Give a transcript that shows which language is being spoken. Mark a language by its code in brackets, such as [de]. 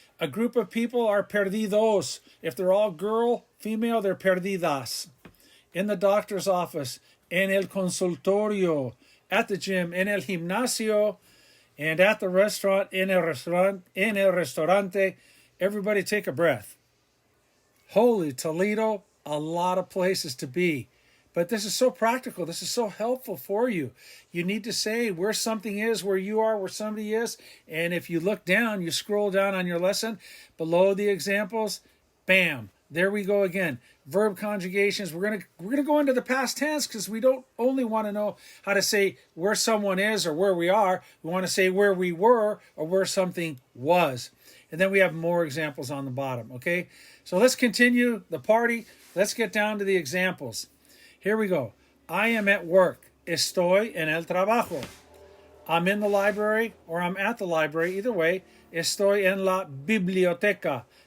[en] A group of people are perdidos. If they're all girl, female, they're perdidas. In the doctor's office, [es] en el consultorio. [en] At the gym, [es] en el gimnasio. [en] And at the restaurant, [es] en el restaurante, [en] everybody take a breath. Holy Toledo, a lot of places to be. But this is so practical. This is so helpful for you. You need to say where something is, where you are, where somebody is. And if you look down, you scroll down on your lesson, below the examples, bam, there we go again. Verb conjugations. We're gonna go into the past tense because we don't only want to know how to say where someone is or where we are. We want to say where we were or where something was. And then we have more examples on the bottom, okay? So let's continue the party. Let's get down to the examples. Here we go. I am at work. [es] Estoy en el trabajo. [en] I'm in the library or I'm at the library. Either way, [es] estoy en la biblioteca.